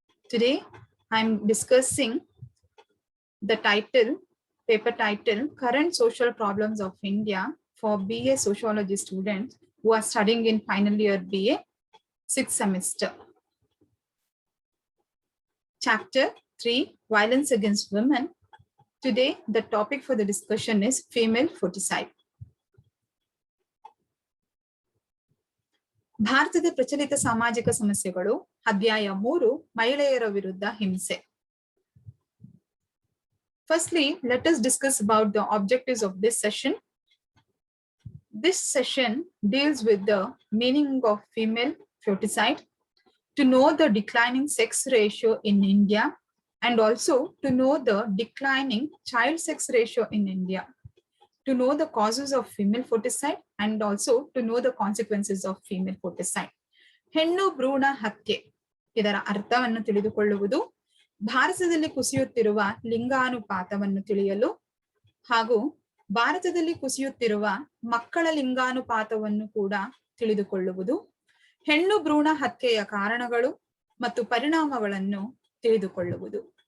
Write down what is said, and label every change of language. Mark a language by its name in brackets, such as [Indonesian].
[English] Today, I'm discussing the paper title, Current Social Problems of India for BA Sociology students who are studying in final year BA, 6th semester. Chapter 3, Violence Against Women. Today, the topic for the discussion is female foeticide. [Kannada] ಭಾರತದ ಪ್ರಚಲಿತ ಸಾಮಾಜಿಕ ಸಮಸ್ಯೆಗಳು ಅಧ್ಯಾಯ 3 ಮಹಿಳೆಯರ ವಿರುದ್ಧ ಹಿಂಸೆ. [English] Firstly, let us discuss about the objectives of this session. This session deals with the meaning of female foeticide, to know the declining sex ratio in India, and also to know the declining child sex ratio in India, to know the causes of female foeticide, and also to know the consequences of female foeticide. [Kannada] ಹೆಣ್ಣು ಭ್ರೂಣ ಹತ್ಯೆ ಇದರ ಅರ್ಥವನ್ನು ತಿಳಿದುಕೊಳ್ಳುವುದು, ಭಾರತದಲ್ಲಿ ಕುಸಿಯುತ್ತಿರುವ ಲಿಂಗಾನುಪಾತವನ್ನು ತಿಳಿಯಲು ಹಾಗೂ ಭಾರತದಲ್ಲಿ ಕುಸಿಯುತ್ತಿರುವ ಮಕ್ಕಳ ಲಿಂಗಾನುಪಾತವನ್ನು ಕೂಡ ತಿಳಿದುಕೊಳ್ಳುವುದು, ಹೆಣ್ಣು ಭ್ರೂಣ ಹತ್ಯೆಯ ಕಾರಣಗಳು ಮತ್ತು ಪರಿಣಾಮಗಳನ್ನು ತಿಳಿದುಕೊಳ್ಳುವುದು.